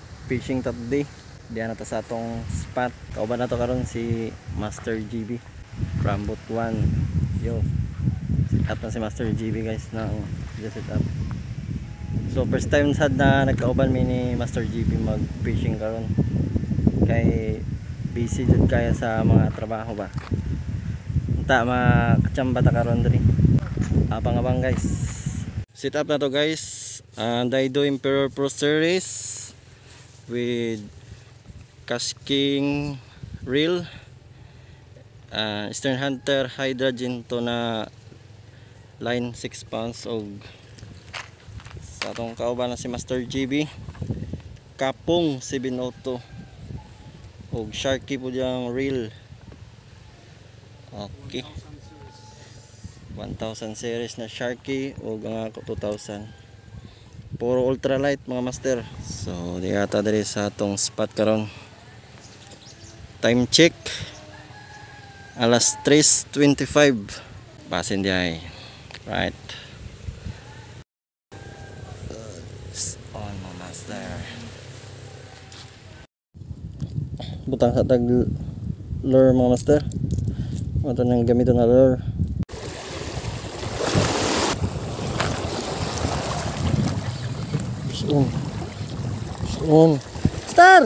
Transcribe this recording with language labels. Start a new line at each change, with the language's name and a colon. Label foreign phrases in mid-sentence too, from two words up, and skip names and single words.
Cebuano: fishing ta today. Diyan na ta sa atong spot. Kauban na to karon si Master GB from Butuan. Yo.
English: Set up
Cebuano: na si Master GB guys na set up. So
English: first time
Cebuano: sad na nagkauban mi ni Master GB mag fishing karon. Kay busy jud kaya sa mga trabaho ba. Unta makachamba ta karon diri. Abang-abang guys.
English: Set up
Cebuano: na to guys. Daido Emperor Pro Series with
English: casking reel,
Cebuano: Stern Hunter Hydrogen to na line 6 pounds og sa atong kauban na si Master GB Kapong 702 og Sharky po diyang reel. Okay, 1000 series na Sharky og nga 2000 puro ultralight mga master. So di ata diri sa atong spot karon.
English: Time check
Cebuano: alas 3:25 basin di ay
English: right on
Cebuano: mga master. Butang sa tag lure mga master. Ito nang gamiton na lure. Star!